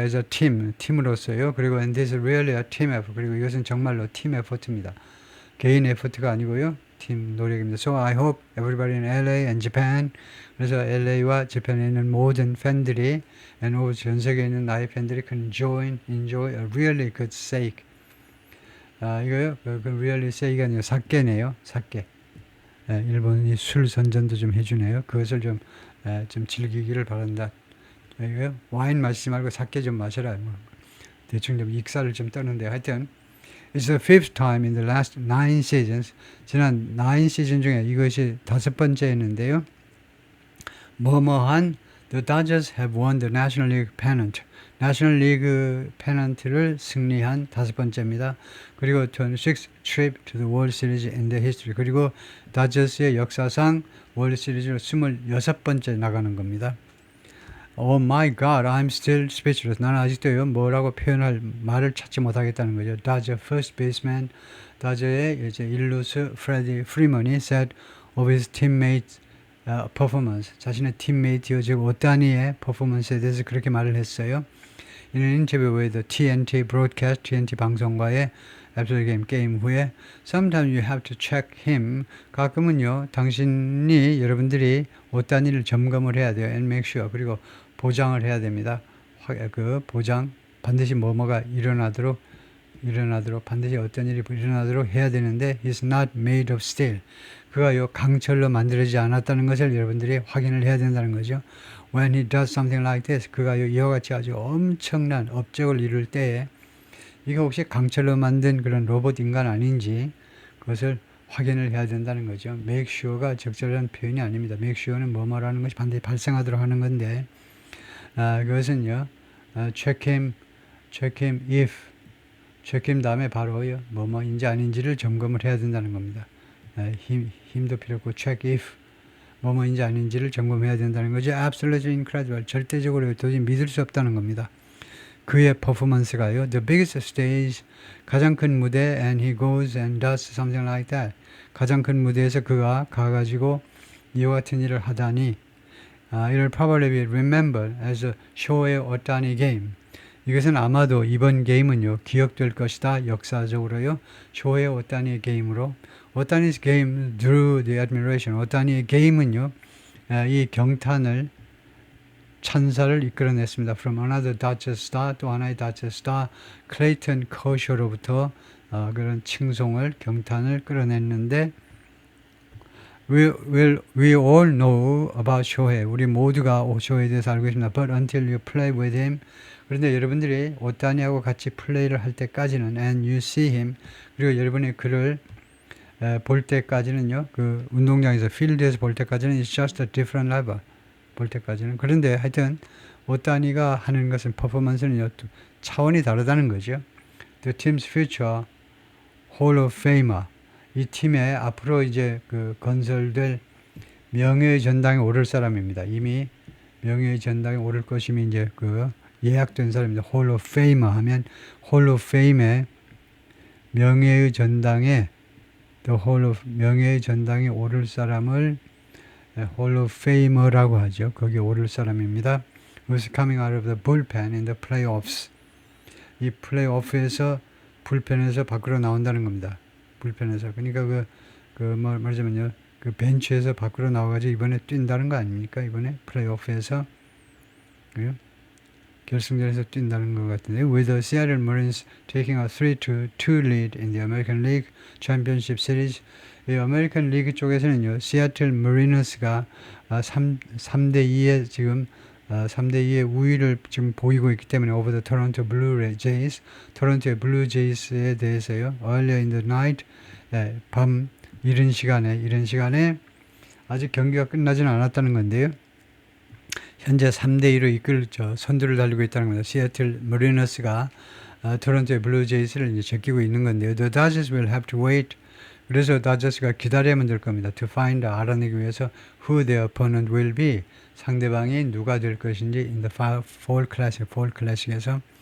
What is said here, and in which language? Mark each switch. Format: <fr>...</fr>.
<en>as a team,</en> <ko>팀으로서요. 그리고</ko> <en>and this is really a team effort.</en> <ko>그리고 이것은 정말로 팀 에포트입니다. 개인 에포트가 아니고요. 팀 노력입니다.</ko> <en>So I hope everybody in LA and Japan.</en> <ko>그래서 LA와 재팬에 있는 모든 팬들이 and 전 세계에 있는 나의 팬들이</ko> <en>can enjoy a really good steak.</en> <ko>이거요. 그 really steak이 아니라 사케네요. 사케. 일본이 술 선전도 좀 해주네요. 그것을 좀 즐기기를 바란다. 이거요. 와인 마시지 말고 사케 좀 마셔라. 대충 좀 익사를 좀 떠는데 하여튼</ko> <en>It's the fifth time in the last 9 seasons.</en> <ko>지난 9 시즌 중에 이것이 5번째였는데요.</ko> <en>뭐뭐한 The Dodgers have won the National League pennant.</en> <ko>National League pennant를 승리한 5번째입니다.</ko> <en>그리고 26th trip to the World Series in the history.</en> <ko>그리고 다저스의 역사상 월드 시리즈로 26번째 나가는 겁니다.</ko> <en>Oh my God, I'm still speechless.</en> <ko>나는 아직도요, 뭐라고 표현할 말을 찾지 못하겠다는 거죠.</ko> <en>Dodger first baseman,</en> <ko>다저의 이제 일루수 프레디 프리먼이</ko> <en>said of his teammates performance.</en> <ko>자신의 팀메이트요, 즉 오타니의 퍼포먼스에 대해서 그렇게 말을 했어요. 이는 인터뷰</ko> <en>with the TNT broadcast,</en> <ko>TNT 방송과의</ko> <en>Absolute</en> <ko>게임 후에</ko> <en>Sometimes you have to check him.</en> <ko>가끔은요, 여러분들이 오타니를 점검을 해야 돼요.</ko> <en>And make sure.</en> <ko>그리고 보장을 해야 됩니다. 보장, 반드시 뭐뭐가 일어나도록 반드시 어떤 일이 일어나도록 해야 되는데</ko> <en>He's not made of steel.</en> <ko>그가요, 강철로 만들어지지 않았다는 것을 여러분들이 확인을 해야 된다는 거죠.</ko> <en>when he does something like this,</en> <ko>그가 이와 같이 아주 엄청난 업적을 이룰 때에 이게 혹시 강철로 만든 그런 로봇 인간 아닌지 그것을 확인을 해야 된다는 거죠. make sure가 적절한 표현이 아닙니다. make sure는 뭐뭐라는 것이 반드시 발생하도록 하는 건데 그것은요. check him if check him 다음에 바로요. 뭐뭐인지 아닌지를 점검을 해야 된다는 겁니다. 힘도 필요 없고 check if 뭐뭐인지 아닌지를 점검해야 된다는 거죠.</ko> <en>absolutely incredible.</en> <ko>절대적으로 도저히 믿을 수 없다는 겁니다. 그의 퍼포먼스가요.</ko> <en>The biggest stage,</en> <ko>가장 큰 무대,</ko> <en>and he goes and does something like that.</en> <ko>가장 큰 무대에서 그가 가가지고 이와 같은 일을 하다니</ko> <en>it'll probably be remembered as a</en> <ko>쇼의 오타니 게임. 이것은 아마도 이번 게임은요. 기억될 것이다. 역사적으로요. 쇼의 오타니 게임으로 오타니's</ko> <en>game drew the admiration.</en> <ko>오타니의 게임은요. 이 경탄을 찬사를 이끌어냈습니다.</ko> <en>From another Dodgers star,</en> <ko>또 하나의 Dodgers star, 클레이턴 커쇼로부터 그런 칭송을, 경탄을 끌어냈는데</ko> <en>we all know about</en> <ko>쇼헤이. 우리 모두가 쇼헤이에 대해서 알고 있습니다.</ko> <en>But until you play with him.</en> <ko>그런데 여러분들이 오타니하고 같이 플레이를 할 때까지는</ko> <en>and you see him.</en> <ko>그리고 여러분이 그를 볼 때까지는요. 그 운동장에서 필드에서 볼 때까지는</ko> <en>it's just a different level.</en> <ko>볼 때까지는. 그런데 하여튼 오타니가 하는 것은 퍼포먼스는 차원이 다르다는 거죠.</ko> <en>The team's future Hall of Famer.</en> <ko>이 팀의 앞으로 이제 그 건설될 명예의 전당에 오를 사람입니다. 이미 명예의 전당에 오를 것임이 이제 그 예약된 사람입니다. Hall of Famer 하면 Hall of Fame의 명예의 전당에 The Hall of 명예의 전당에 오를 사람을 Hall of Famer라고 하죠. 거기에 오를 사람입니다.</ko> <en>Who's coming out of the bullpen in the playoffs.</en> <ko>이 플레이오프에서 불펜에서 밖으로 나온다는 겁니다. 불펜에서. 그러니까 말하자면요. 그 벤치에서 밖으로 나와가지고 이번에 뛴다는 거 아닙니까? 이번에 플레이오프에서. 결승전에서 뛴다는 것 같은데.</ko> <en>With the Seattle Mariners taking a 3-2 lead in the American League Championship Series.</en> <ko>이 아메리칸 리그 쪽에서는요. 시애틀 머리너스가 3대2의 지금 3대2의 우위를 지금 보이고 있기 때문에</ko> <en>over the Toronto Blue Jays,</en> <ko>토론토의 블루 제이스에 대해서요.</ko> <en>earlier in the night,</en> <ko>밤 이른 시간에 아직 경기가 끝나지는 않았다는 건데요. 현재 3대2로 선두를 달리고 있다는 겁니다. 시애틀 머리너스가 토론토의 블루 제이스를 이제 제끼고 있는 건데요.</ko> <en>The Dodgers will have to wait.</en> <ko>그래서 다저스가 기다려야만 될 겁니다.</ko> <en>To find,</en> <ko>알아내기 위해서</ko> <en>who their opponent will be.</en> <ko>상대방이 누가 될 것인지</ko> <en>in the fall classic</en> <ko>에서.</ko>